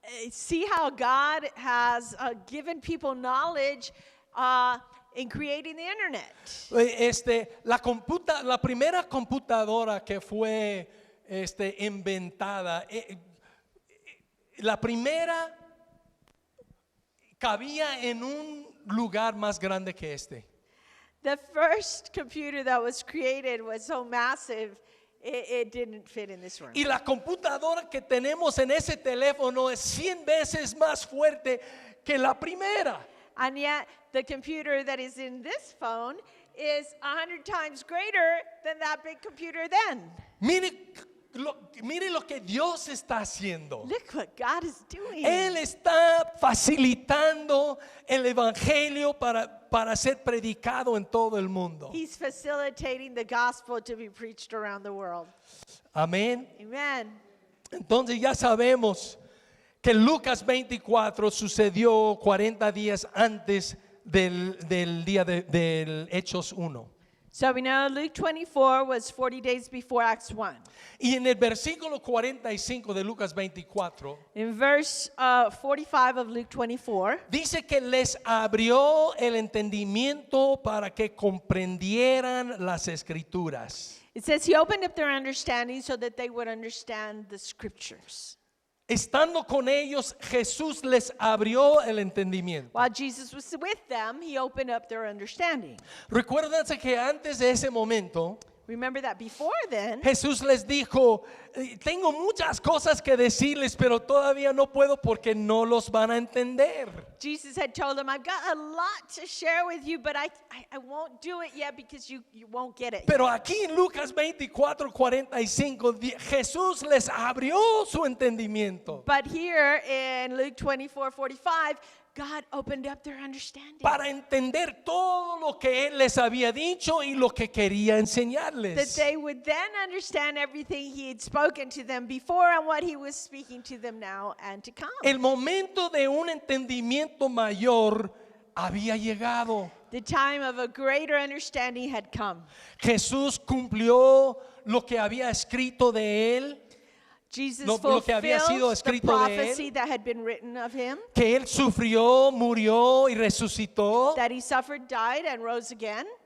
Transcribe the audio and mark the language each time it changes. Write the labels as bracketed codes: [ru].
[en] See how God has given people knowledge in creating the internet. [es] La primera computadora que fue inventada, la primera cabía en un lugar más grande que este. [en] The first computer that was created was so massive, it didn't fit in this room. [es] Y la computadora que tenemos en ese teléfono es 100 veces más fuerte que la primera. [en] And yet, the computer that is in this phone is 100 times greater than that big computer then. [es] Mire lo que Dios está haciendo. [en] Look what God is doing. [es] Él está facilitando el evangelio para ser predicado en todo el mundo. [en] He's facilitating the gospel to be preached around the world. [es] Amén. [en] Amen. [es] Entonces ya sabemos que Lucas 24 sucedió 40 días antes del día del Hechos 1. [en] So we know Luke 24 was 40 days before Acts 1. [es] Y en el versículo 45 de Lucas 24 [en] In verse 45 of Luke 24, [es] dice que les abrió el entendimiento para que comprendieran las escrituras. [en] it says he opened up their understanding so that they would understand the scriptures. [es] estando con ellos, Jesús les abrió el entendimiento. [en] While Jesus was with them, he opened up their understanding. [es] Recuérdense que antes de ese momento, [en] Remember that before then, [es] Jesús les dijo, tengo muchas cosas que decirles, pero todavía no puedo porque no los van a entender. [en] Jesus had told them, I've got a lot to share with you, but I won't do it yet because you won't get it. [es] Pero aquí en Lucas 24:45, Jesús les abrió su entendimiento [en] But here in Luke 24:45, God opened up their understanding. [es] para entender todo lo que Él les había dicho y lo que quería [en] That [es] enseñarles. [en] they would then understand everything he had spoken to them before and what he was speaking to them now and to come. [es] El momento de un entendimiento mayor había llegado. [en] The time of a greater understanding had come. [es] Jesús cumplió lo que había escrito de Él, [en] Jesus [es] Lo que había sido [en] fulfilled the [es] escrito de él. [en] prophecy that had been written of him, [es] que Él sufrió, murió y resucitó. [en] that he suffered, died, and rose again.